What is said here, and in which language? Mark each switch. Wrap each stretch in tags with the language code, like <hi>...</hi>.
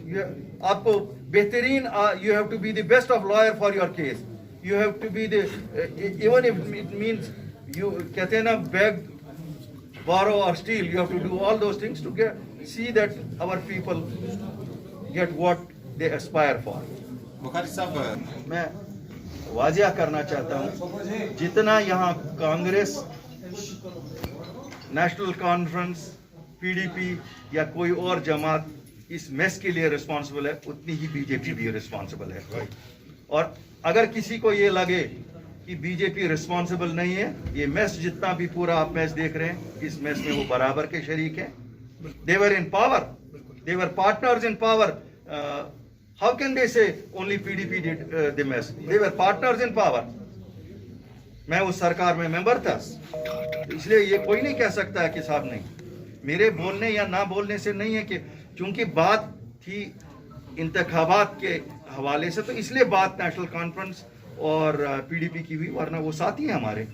<en>You have to be the best of lawyer for your case. You have to be even if it means you beg, borrow or steal, you have to do all those things to see that our people get what they aspire for.</en> <hi>Bukhari साहब, मैं वाजिया करना चाहता हूँ, जितना यहाँ Congress, national conference, PDP या कोई और जमात इस मेस के लिए रिस्पॉन्सिबल है, उतनी ही बीजेपी भी रिस्पॉन्सिबल है. और अगर किसी को ये लगे कि बीजेपी रिस्पॉन्सिबल नहीं है, ये मेस जितना भी पूरा आप मेस देख रहे हैं, इस मेस में वो बराबर के शरीक हैं.</hi> <en>They were in power. They were partners in power. How can they say only PDP did the mess? They were partners in power.</en> <hi>मैं उस सरकार में मेंबर था, इसलिए ये कोई नहीं कह सकता है कि साहब नहीं. मेरे बोलने या ना बोलने से नहीं है, कि चूंकि बात थी इंतखाबात के हवाले से, तो इसलिए बात नेशनल कॉन्फ्रेंस और पीडीपी की हुई, वरना वो साथी हैं हमारे.</hi>